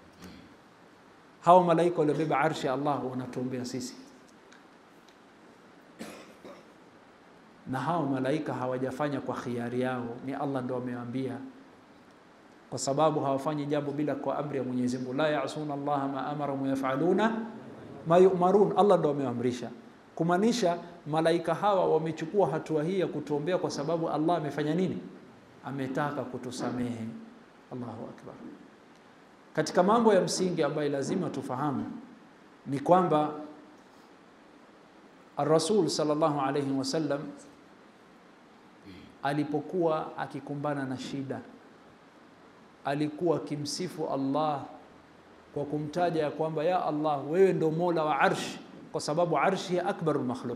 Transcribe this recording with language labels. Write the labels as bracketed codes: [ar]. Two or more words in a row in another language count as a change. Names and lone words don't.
[sw] Hao malaika waliobeba arshi ya Allah wanatuombea sisi. na hao malaika hawajafanya kwa khiari yao, ni Allah ndo amewaambia, kwa sababu hawafanyi jambo bila kwa amri ya Mwenyezi Mungu. [ar] لا يعصون الله ما أمر ويفعلون ما يؤمرون, [sw] Allah ndo amewaamrisha. Kumaanisha malaika hawa wamechukua hatua hii ya kutuombea kwa sababu Allah amefanya nini? Ametaka kutusamehe. [ar] الله أكبر. [sw] Katika mambo ya msingi ambayo lazima tufahamu ni kwamba Ar-Rasul [ar] صلى الله عليه وسلم [sw] alipokuwa akikumbana na shida, alikuwa kimsifu Allah kwa kumtaja ya kwamba [ar] يا الله, [sw] wewe ndo Mola wa Arsh, kwa sababu Arshi ya [ar] أكبر المخلوق.